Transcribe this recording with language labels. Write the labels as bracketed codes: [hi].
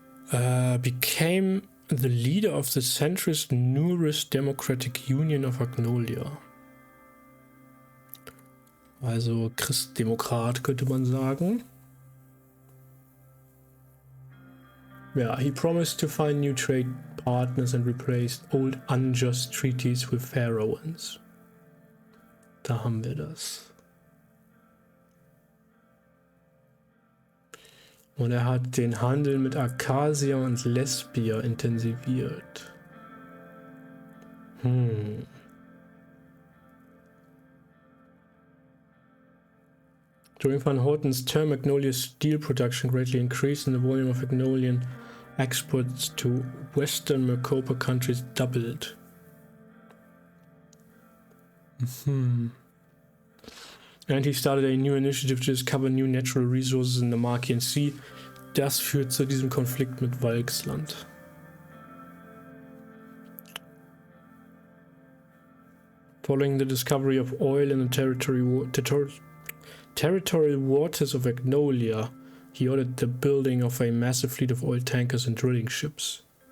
[en] Became the leader of the centrist Neurist Democratic Union of Agnolia. [de] Also Christdemokrat könnte man sagen. [en] Yeah, he promised to find new trade partners and replaced old unjust treaties with fairer ones. [de] Da haben wir das. Und er hat den Handel mit Acacia und Lesbia intensiviert. [en] During Van Horten's term, Agnolia's steel production greatly increased and the volume of Agnolian exports to Western Mercosur countries doubled. And he started a new initiative to discover new natural resources in the Markian Sea. [de] Das führt zu diesem Konflikt mit Walksland. [en] Following the discovery of oil in the territorial waters of Agnolia, he ordered the building of a massive fleet of oil tankers and drilling ships.